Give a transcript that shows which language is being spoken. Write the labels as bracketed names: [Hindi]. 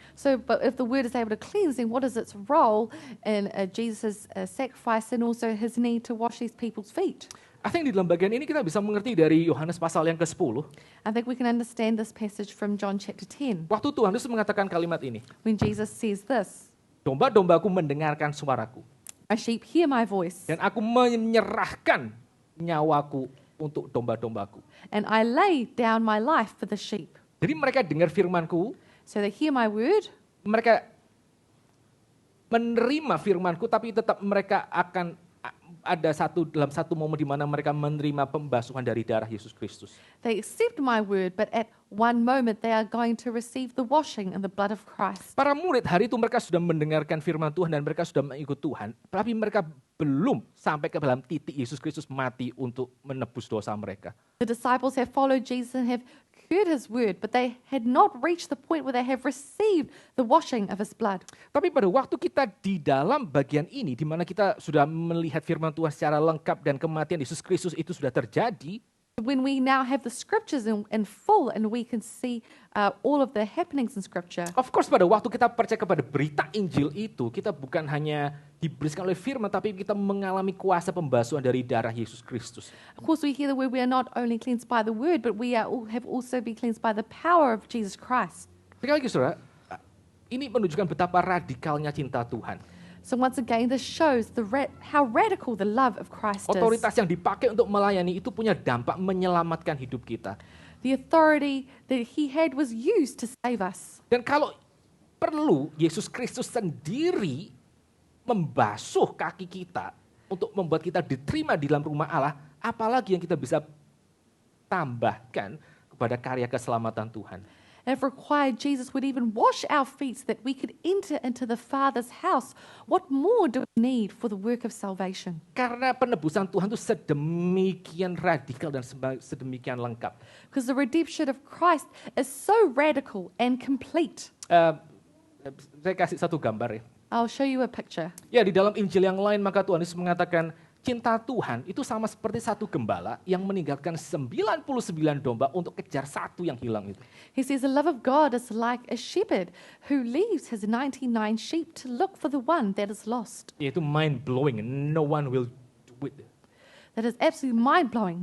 [English] So, but if the word is able to cleanse, then what is its role in Jesus' sacrifice and also his need to wash these people's feet? I think [Indonesian] di dalam bagian ini kita bisa mengerti dari Yohanes pasal yang ke-10. [English] I think we can understand this passage from John chapter 10. [Indonesian] Waktu Tuhan Yesus mengatakan kalimat ini, [English] When Jesus says this, [Indonesian] domba-dombaku mendengarkan suaraku, [English] my sheep hear my voice, [Indonesian] dan aku menyerahkan nyawaku untuk domba-dombaku. [English] and I lay down my life for the sheep. [Indonesian] Jadi mereka dengar firman-Ku, [English] So they hear my word, [Indonesian] mereka menerima firman-Ku, tapi tetap mereka akan ada dalam satu momen di mana mereka menerima pembasuhan dari darah Yesus Kristus. [English] They accept my word, but at one moment they are going to receive the washing in the blood of Christ. [Indonesian] Para murid hari itu mereka sudah mendengarkan firman Tuhan dan mereka sudah mengikut Tuhan, tapi mereka belum sampai ke dalam titik Yesus Kristus mati untuk menebus dosa mereka. [English] The disciples have followed Jesus and have heard his word, but they had not reached the point where they have received the washing of his blood. [Indonesian] Tapi pada waktu kita di dalam bagian ini, di mana kita sudah melihat firman Tuhan secara lengkap dan kematian Yesus Kristus itu sudah terjadi, [English] When we now have the scriptures in full and we can see all of the happenings in scripture, of course [Indonesian] pada waktu kita percaya kepada berita Injil itu, kita bukan hanya diberikan oleh firman, tapi kita mengalami kuasa pembasuhan dari darah Yesus Kristus. [English] of course we hear the word, we are not only cleansed by the word, but we have also been cleansed by the power of Jesus Christ. [Indonesian] Sekali lagi saudara, ini menunjukkan betapa radikalnya cinta Tuhan. [English] So once again, this shows how radical the love of Christ is. [Indonesian] Otoritas yang dipakai untuk melayani itu punya dampak menyelamatkan hidup kita. [English] The authority that he had was used to save us. [Indonesian] Dan kalau perlu, Yesus Kristus sendiri membasuh kaki kita untuk membuat kita diterima di dalam rumah Allah, apalagi yang kita bisa tambahkan kepada karya keselamatan Tuhan. [English] And if required, Jesus would even wash our feet so that we could enter into the Father's house. What more do we need for the work of salvation? [Indonesian] Karena penebusan Tuhan itu sedemikian radikal dan sedemikian lengkap. [English] Because the redemption of Christ is so radical and complete. [Indonesian] Saya kasih satu gambar ya. [English] I'll show you a picture. [Indonesian] Ya, di dalam Injil yang lain maka Tuhan Yesus mengatakan cinta Tuhan itu sama seperti satu gembala yang meninggalkan 99 domba untuk kejar satu yang hilang itu. [English] He says the love of God is like a shepherd who leaves his 99 sheep to look for the one that is lost. [Indonesian] Itu [English] mind blowing, no one will do it. That is absolutely mind-blowing.